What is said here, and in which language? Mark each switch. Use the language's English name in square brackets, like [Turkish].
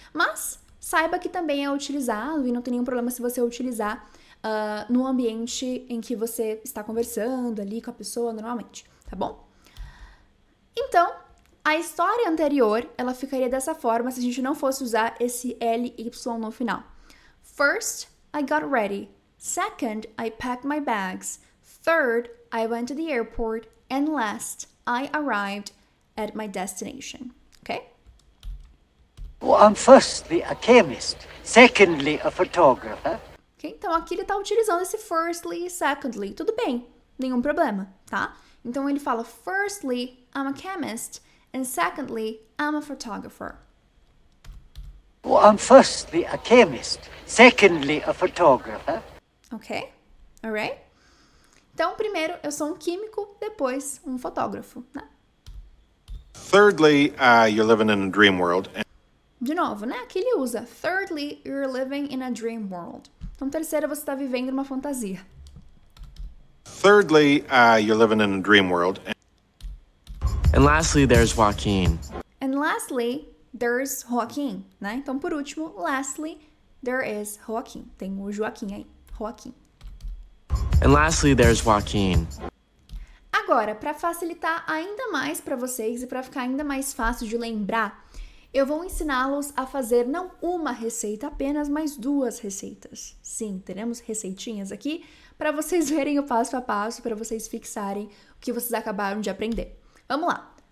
[Portuguese] Mas saiba que também é utilizado e não tem nenhum problema se você utilizar no ambiente em que você está conversando ali com a pessoa normalmente, tá bom? Então, a história anterior, ela ficaria dessa forma se a gente não fosse usar esse LY no final. [English] First, I got ready. Second, I packed my bags. Third, I went to the airport. And last, I arrived at my destination. Oh, I'm firstly a chemist, secondly a photographer. Ok? [Portuguese] Então aqui ele tá utilizando esse firstly e secondly. Tudo bem, nenhum problema, tá? Então ele fala [English] firstly, I'm a chemist, and secondly, I'm a photographer. Oh, I'm firstly a chemist, secondly a photographer. Ok? Alright? [Portuguese] Então, primeiro eu sou um químico, depois um fotógrafo, né? [English] Thirdly, you're living in a dream world. [Portuguese] De novo, né? Aqui ele usa [English] thirdly, you're living in a dream world. [Portuguese] Então, terceiro, você está vivendo numa fantasia. [English] Thirdly, you're living in a dream world. And lastly, there's Joaquin. And lastly, there's Joaquin, né? [Portuguese] Então, por último, [English] lastly, there is Joaquin. [Portuguese] Tem o Joaquim aí, Joaquim. [English] And lastly, there's Joaquin. [Portuguese] Agora, para facilitar ainda mais para vocês e para ficar ainda mais fácil de lembrar, eu vou ensiná-los a fazer não uma receita apenas, mas 2 receitas. Sim, teremos receitinhas aqui para vocês verem o passo a passo, para vocês fixarem o que vocês acabaram de aprender. Vamos lá!